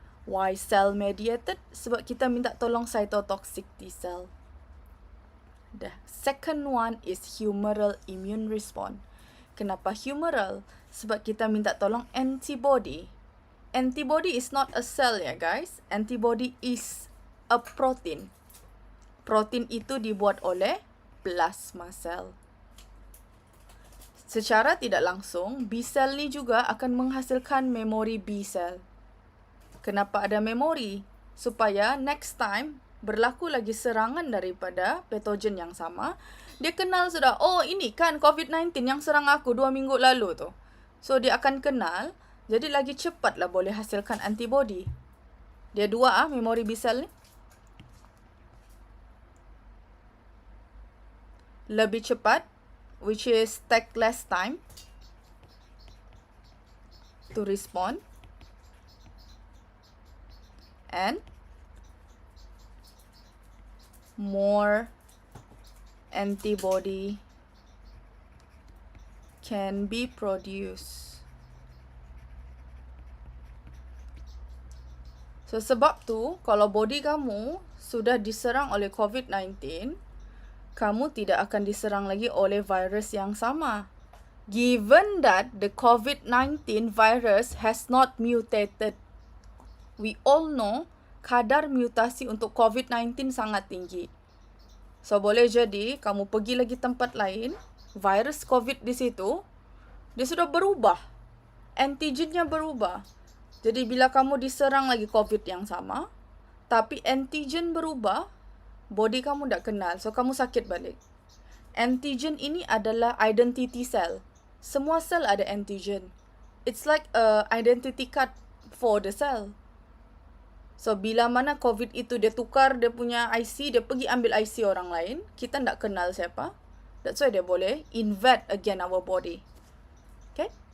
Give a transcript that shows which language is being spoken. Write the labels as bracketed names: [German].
[English] Why cell-mediated? [Malay] Sebab kita minta tolong cytotoxic T cell. [English] The second one is humoral immune response. [Malay] Kenapa humoral? Sebab kita minta tolong antibody. [English] Antibody is not a cell ya guys. Antibody is a protein. [Malay] Protein itu dibuat oleh plasma cell. Secara tidak langsung, B cell ni juga akan menghasilkan memori B cell. Kenapa ada memori? Supaya next time berlaku lagi serangan daripada patogen yang sama, dia kenal sudah, oh ini kan COVID-19 yang serang aku 2 minggu lalu tu. So, dia akan kenal, jadi lagi cepatlah boleh hasilkan antibody. Dia dua memori B cell ni. Lebih cepat, [English] which is take less time to respond. And more antibody can be produced. [Malay] So, sebab tu, kalau body kamu sudah diserang oleh COVID-19, kamu tidak akan diserang lagi oleh virus yang sama. [English] Given that the COVID-19 virus has not mutated. We all know [Malay] kadar mutasi untuk COVID-19 sangat tinggi. So, boleh jadi kamu pergi lagi tempat lain, virus COVID di situ, dia sudah berubah. Antigennya berubah. Jadi, bila kamu diserang lagi COVID yang sama, tapi antigen berubah, body kamu tak kenal. So, kamu sakit balik. Antigen ini adalah identity cell. Semua sel ada antigen. [English] It's like a identity card for the cell. [Malay] So, bila mana COVID itu dia tukar dia punya IC, dia pergi ambil IC orang lain, kita tak kenal siapa. [English] That's why [Malay] dia boleh [English] invade again our body. Okay?